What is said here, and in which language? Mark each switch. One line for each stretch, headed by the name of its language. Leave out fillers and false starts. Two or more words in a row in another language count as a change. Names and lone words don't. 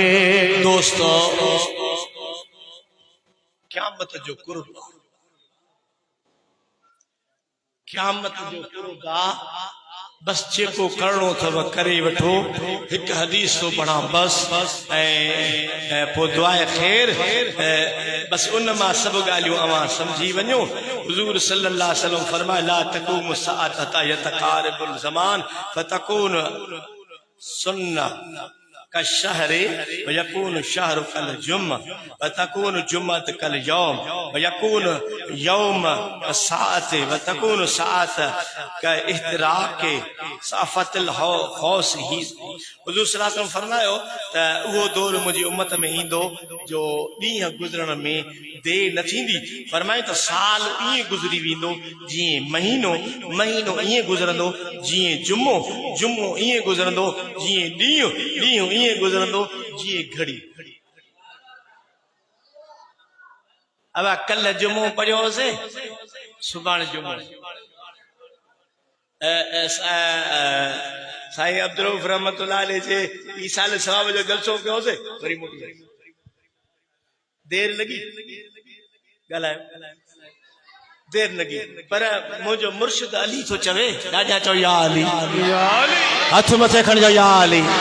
Sindhi: दोस्तो क़यामत जो कुर्ब, क़यामत जो कुर्ब आ। बस जेको करणो अथव करे वठो। हिकु हदीस तो पढ़ा बस ऐं पोइ दुआए ख़ैर। बस उन मां सभु ॻाल्हियूं अवां सम्झी वञो।
Arabic: حضور صلى الله عليه وسلم فرمائے لا تقوم الساعة حتى يتقارب الزمان فتكون السنة كالشهر ويكون الشهر كالجمعة وتكون الجمعة كاليوم ويكون اليوم ساعة وتكون الساعة كاحتراق سافتل خوص هي.
Sindhi: हुजूर
Arabic: صلى الله عليه وسلم
Sindhi: फरमायो त उहो दौर मुंहिंजी उम्मत में ईंदो जो ॾींहं गुज़रण में देर न थींदी। फरमायो त साल ईअं गुज़री वेंदो जीअं महीनो, महीनो ईअं गुज़रंदो जीअं जुमो, जुमो ईअं गुज़रंदो जीअं ॾींहुं, ॾींहुं ईअं गुज़रंदो जीअं घड़ी। अब कल जुमो पढ़ियोसीं, सुभाणे जुमो। साईं अब्दुल रऊफ़
Arabic: رحمة الله عليه
Sindhi: जे ईसाल सवाब जो जलसो कयोसीं, वरी मोटी देर लगी ॻाल्हायो, देर लगी, पर मुंहिंजो मुर्शिद अली थो चवे, ॾाढा चओ या अली, हथ मथे खणिजो या अली।